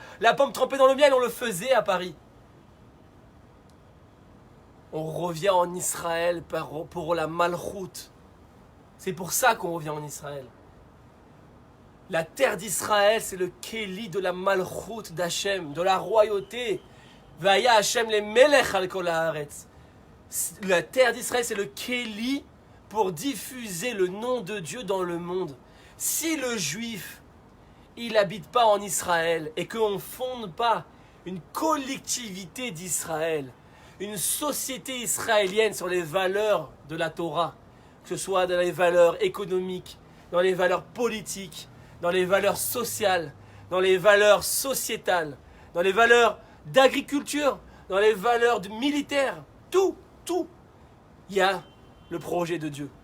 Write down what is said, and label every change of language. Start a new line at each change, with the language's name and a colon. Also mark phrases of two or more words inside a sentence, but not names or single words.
French: La pomme trempée dans le miel, on le faisait à Paris. On revient en Israël pour la malchoute. C'est pour ça qu'on revient en Israël. La terre d'Israël, c'est le kéli de la malchoute d'Hachem, de la royauté.
Hebrew: והיה ה' למלך על כל הארץ.
French: La terre d'Israël, c'est le kéli pour diffuser le nom de Dieu dans le monde. Si le juif, il n'habite pas en Israël et qu'on ne fonde pas une collectivité d'Israël, une société israélienne sur les valeurs de la Torah, que ce soit dans les valeurs économiques, dans les valeurs politiques, dans les valeurs sociales, dans les valeurs sociétales, dans les valeurs d'agriculture, dans les valeurs militaires, tout, il y a le projet de Dieu.